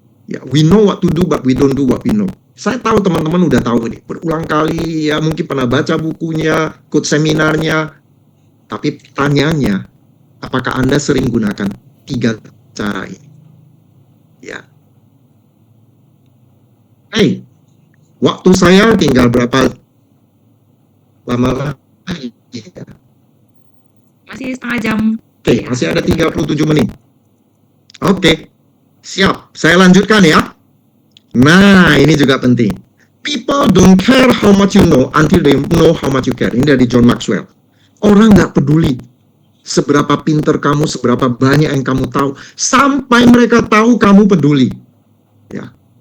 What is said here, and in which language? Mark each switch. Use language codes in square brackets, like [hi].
[en] Ya, we know what to do, but we don't do what we know. [id] Saya tahu teman-teman udah tahu ini. Berulang kali, ya mungkin pernah baca bukunya, ikut seminarnya. Tapi tanyanya, apakah Anda sering gunakan 3 cara ini? Ya. Hey, waktu saya tinggal berapa lama lagi? Masih setengah jam. Oke, masih ada 37 menit. Oke, siap. Saya lanjutkan ya. Nah, ini juga penting. [en] People don't care how much you know until they know how much you care. [id] Ini dari John Maxwell. Orang nggak peduli seberapa pinter kamu, seberapa banyak yang kamu tahu, sampai mereka tahu kamu peduli. Ya.